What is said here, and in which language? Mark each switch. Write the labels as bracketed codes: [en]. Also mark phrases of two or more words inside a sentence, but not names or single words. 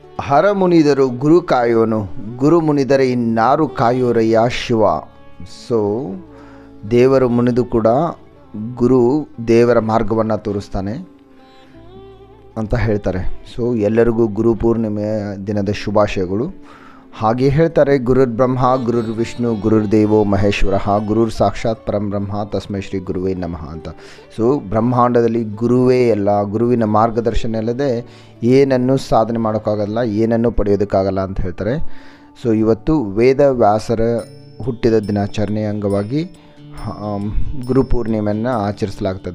[kn] ಹರ ಮುನಿದರು ಗುರು ಕಾಯೋನು, ಗುರು ಮುನಿದರೆ ಇನ್ನಾರು ಕಾಯೋರಯ್ಯ ಶಿವ. ಸೊ ದೇವರು ಮುನಿದು ಕೂಡ ಗುರು ದೇವರ ಮಾರ್ಗವನ್ನು ತೋರಿಸ್ತಾನೆ ಅಂತ ಹೇಳ್ತಾರೆ. ಸೊ ಎಲ್ಲರಿಗೂ ಗುರು ಪೂರ್ಣಿಮೆಯ ದಿನದ ಶುಭಾಶಯಗಳು. ಹಾಗೆ ಹೇಳ್ತಾರೆ, [sa] ಗುರುರ್ ಬ್ರಹ್ಮ ಗುರುರ್ ವಿಷ್ಣು ಗುರುರ್ ದೇವೋ ಮಹೇಶ್ವರ ಗುರುರ್ ಸಾಕ್ಷಾತ್ ಪರಂ ಬ್ರಹ್ಮ ತಸ್ಮೈ ಶ್ರೀ ಗುರುವೇ ನಮಃ ಅಂತ. [kn] ಸೊ ಬ್ರಹ್ಮಾಂಡದಲ್ಲಿ ಗುರುವೇ ಎಲ್ಲ, ಗುರುವಿನ ಮಾರ್ಗದರ್ಶನ ಇಲ್ಲದೆ ಏನನ್ನೂ ಸಾಧನೆ ಮಾಡೋಕ್ಕಾಗಲ್ಲ, ಏನನ್ನೂ ಪಡೆಯೋದಕ್ಕಾಗಲ್ಲ ಅಂತ ಹೇಳ್ತಾರೆ. ಸೊ ಇವತ್ತು ವೇದ ವ್ಯಾಸರ ಹುಟ್ಟಿದ ದಿನಾಚರಣೆಯ ಅಂಗವಾಗಿ ಗುರುಪೂರ್ಣಿಮೆಯನ್ನು ಆಚರಿಸಲಾಗ್ತದೆ.